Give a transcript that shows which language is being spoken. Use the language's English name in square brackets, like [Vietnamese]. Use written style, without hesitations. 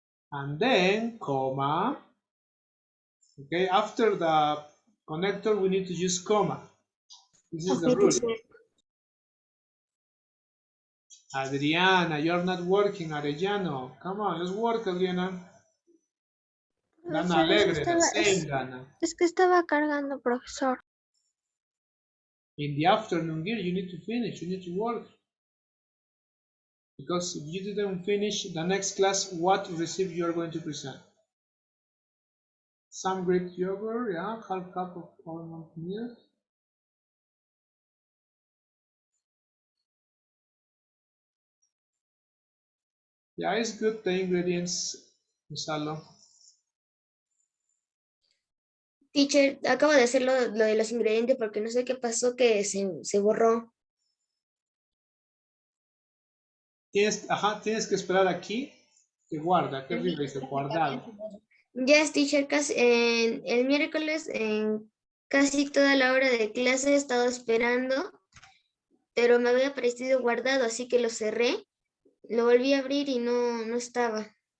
[English] And then, comma, okay, after the connector, we need to use comma. This is the rule. Teacher. Adriana, you're not working, Arellano. Come on, let's work, Adriana. Dana Alegre, the same Dana. [Spanish] Es que estaba cargando, profesor. [English] In the afternoon here, you need to finish, you need to work. Because if you didn't finish the next class, what recipe you are going to present? Some Greek yogurt, yeah, half cup of almond milk. Yeah, it's good, the ingredients, Gonzalo. Teacher, [Spanish] acabo de hacer lo de los ingredientes porque no sé qué pasó que se borró. Tienes que esperar aquí que guarda. Aquí arriba dice guardado. [English] Yes, teacher, [Spanish] casi, el miércoles en casi toda la hora de clase he estado esperando, pero me había parecido guardado, así que lo cerré, lo volví a abrir y no estaba.